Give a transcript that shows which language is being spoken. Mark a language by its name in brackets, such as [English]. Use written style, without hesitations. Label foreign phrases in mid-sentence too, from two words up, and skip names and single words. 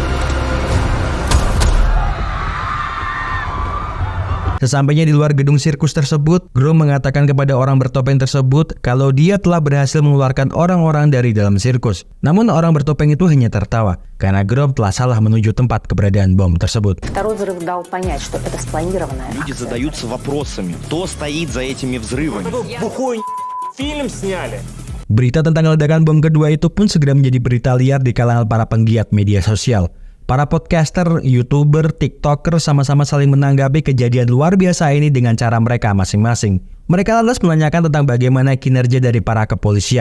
[Indonesian] Sesampainya di luar gedung sirkus tersebut, Grom mengatakan kepada orang bertopeng tersebut kalau dia telah berhasil mengeluarkan orang-orang dari dalam sirkus. Namun orang bertopeng itu hanya tertawa karena Grom telah salah menuju tempat keberadaan bom tersebut. [Russian] Второй взрыв дал понять, что это спланированная Люди акция. задаются вопросами, кто стоит за этими взрывами. Фильм сняли. [Indonesian] Berita tentang ledakan bom kedua itu pun segera menjadi berita liar di kalangan para penggiat media sosial. Para podcaster, YouTuber, TikToker sama-sama saling menanggapi kejadian luar biasa ini dengan cara mereka masing-masing. Mereka lantas menanyakan tentang bagaimana kinerja dari para kepolisian.